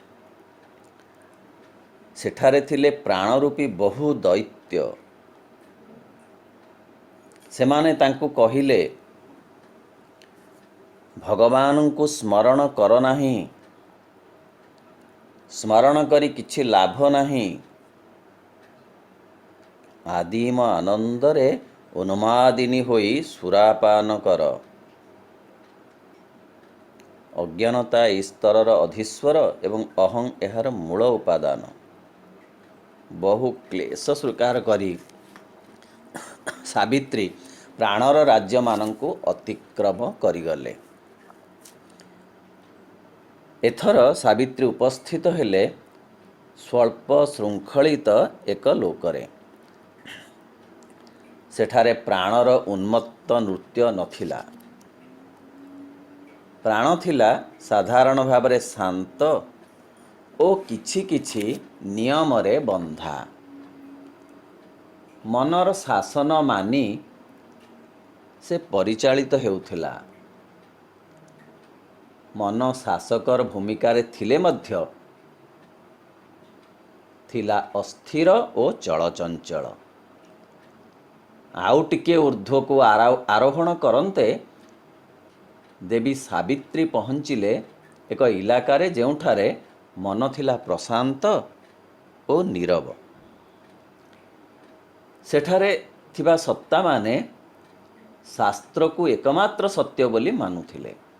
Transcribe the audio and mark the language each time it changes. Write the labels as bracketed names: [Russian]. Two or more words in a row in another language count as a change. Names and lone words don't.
[Odia] ସେଠାରେ ଥିଲେ ପ୍ରାଣରୂପୀ ବହୁ ଦୈତ୍ୟ। ସେମାନେ ତାଙ୍କୁ କହିଲେ, ଭଗବାନ କୋ ସ୍ମରଣ କର ନାହିଁ, ସ୍ମରଣ କରି କିଛି ଲାଭ ନାହିଁ। ଆଦିମ ଆନନ୍ଦରେ ଉନ୍ମାଦିନୀ ହୋଇ ସୁରାପାନ କର। ଅଜ୍ଞାନତା ସ୍ତରର ଅଧୀଶ୍ୱର ଏବଂ ଅହଂ ଏହାର ମୂଳ ଉପାଦାନ। ବହୁ କ୍ଲେଶ ସ୍ୱୀକାର କରି ସାବିତ୍ରୀ ପ୍ରାଣର ରାଜ୍ୟ ମାନଙ୍କୁ ଅତିକ୍ରମ କରିଗଲେ। ଏଥର ସାବିତ୍ରୀ ଉପସ୍ଥିତ ହେଲେ ସ୍ୱଳ୍ପ ଶୃଙ୍ଖଳିତ ଏକ ଲୋକରେ। ସେଠାରେ ପ୍ରାଣର ଉନ୍ମତ୍ତ ନୃତ୍ୟ ନଥିଲା। ପ୍ରାଣ ଥିଲା ସାଧାରଣ ଭାବରେ ଶାନ୍ତ ଓ କିଛି କିଛି ନିୟମ ରେ ବନ୍ଧା। ମନର ଶାସନ ମାନି ସେ ପରିଚାଳିତ ହେଉଥିଲା। ମନ ଶାସକର ଭୂମିକା ରେ ଥିଲେ ମଧ୍ୟ ଥିଲା ଅସ୍ଥିର ଓ ଚଳଚଞ୍ଚଳ। ଆଉ ଟିକେ ଊର୍ଦ୍ଧ୍ୱ କୋ ଆରୋହଣ କରନ୍ତେ ଦେବୀ ସାବିତ୍ରୀ ପହଞ୍ଚିଲେ ଏକ ଇଲାକାରେ ଯେଉଁଠାରେ ମନ ଥିଲା ପ୍ରଶାନ୍ତ ଓ ନୀରବ। ସେଠାରେ ଥିବା ସତ୍ତାମାନେ ଶାସ୍ତ୍ରକୁ ଏକମାତ୍ର ସତ୍ୟ ବୋଲି ମାନୁଥିଲେ।